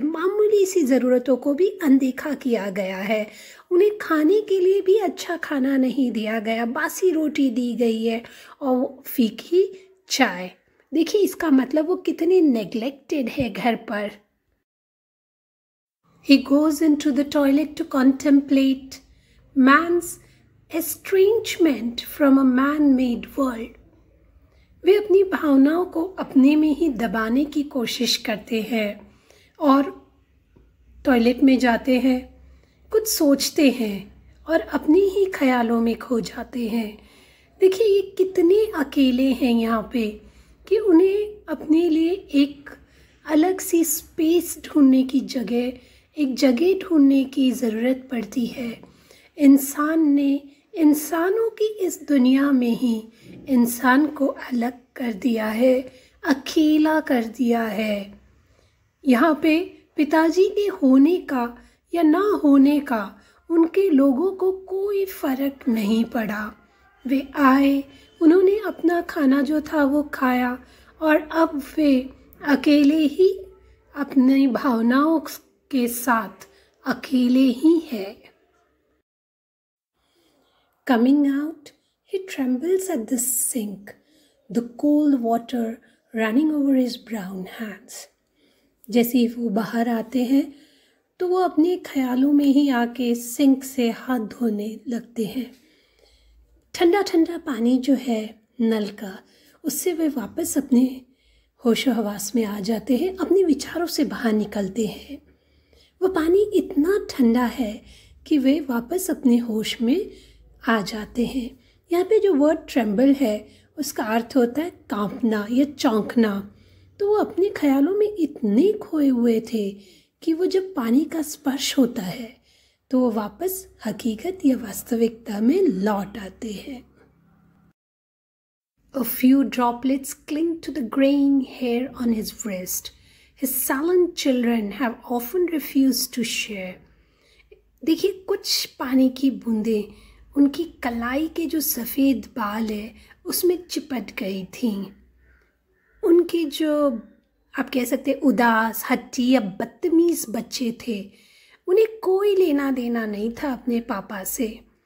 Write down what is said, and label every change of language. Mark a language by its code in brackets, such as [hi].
[hi] मामूली सी ज़रूरतों को भी अनदेखा किया गया है। उन्हें खाने के लिए भी अच्छा खाना नहीं दिया गया, बासी रोटी दी गई है और फीकी चाय। देखिए इसका मतलब वो कितने नेग्लेक्टेड है घर पर। [en] He goes into the toilet to contemplate man's estrangement from a man-made world. [hi] वे अपनी भावनाओं को अपने में ही दबाने की कोशिश करते हैं और टॉयलेट में जाते हैं, कुछ सोचते हैं और अपनी ही ख्यालों में खो जाते हैं। देखिए ये कितने अकेले हैं यहाँ पे कि उन्हें अपने लिए एक अलग सी स्पेस ढूंढने की जगह, एक जगह ढूंढने की ज़रूरत पड़ती है। इंसान ने इंसानों की इस दुनिया में ही इंसान को अलग कर दिया है, अकेला कर दिया है। यहाँ पे पिताजी के होने का या ना होने का उनके लोगों को कोई फ़र्क नहीं पड़ा। वे आए, उन्होंने अपना खाना जो था वो खाया और अब वे अकेले ही अपनी भावनाओं के साथ अकेले ही हैं। [en] Coming out, he trembles at the sink, the cold water running over his brown hands. [hi] जैसे ही वो बाहर आते हैं तो वो अपने ख्यालों में ही आके सिंक से हाथ धोने लगते हैं। ठंडा ठंडा पानी जो है नल का, उससे वे वापस अपने होशो हवास में आ जाते हैं, अपने विचारों से बाहर निकलते हैं। वो पानी इतना ठंडा है कि वे वापस अपने होश में आ जाते हैं। यहाँ पे जो वर्ड ट्रेम्बल है उसका अर्थ होता है कांपना या चौंकना। तो वो अपने ख्यालों में इतने खोए हुए थे कि वो जब पानी का स्पर्श होता है तो वो वापस हकीकत या वास्तविकता में लौट आते हैं। [en] A few droplets cling to the graying hair on his wrist. His sullen children have often refused to share. [hi] देखिए कुछ पानी की बूंदें उनकी कलाई के जो सफ़ेद बाल है उसमें चिपट गई थीं। उनके जो आप कह सकते उदास, हट्टी या बदतमीज़ बच्चे थे, उन्हें कोई लेना देना नहीं था अपने पापा से।